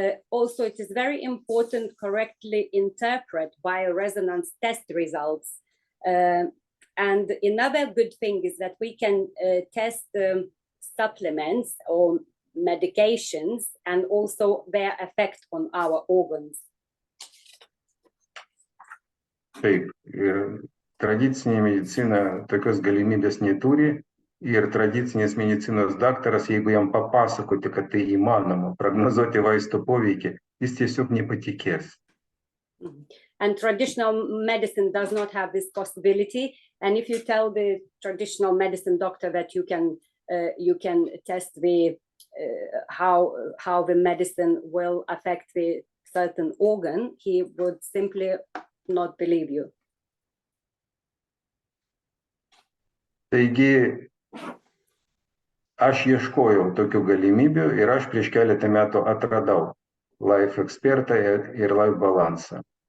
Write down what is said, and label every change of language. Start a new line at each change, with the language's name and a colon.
English: Also, it is very important correctly interpret bioresonance test results. And another good thing is that we can test supplements or medications and also their effect on our organs.
Lithuanian: Taip, tradicinė medicina tokios galimybės neturi ir tradicinės medicinos daktaras, jeigu jam papasakoti, kad tai įmanoma prognozuoti vaisto poveikį, jis tiesiog nepatikės.
English: And traditional medicine does not have this possibility. And if you tell the traditional medicine doctor that you can test the how the medicine will affect the certain organ, he would simply not believe you.
Lithuanian: Taigi, aš ieškojau tokių galimybių ir aš prieš keletą metų atradau Life Expertą ir Life Balansą.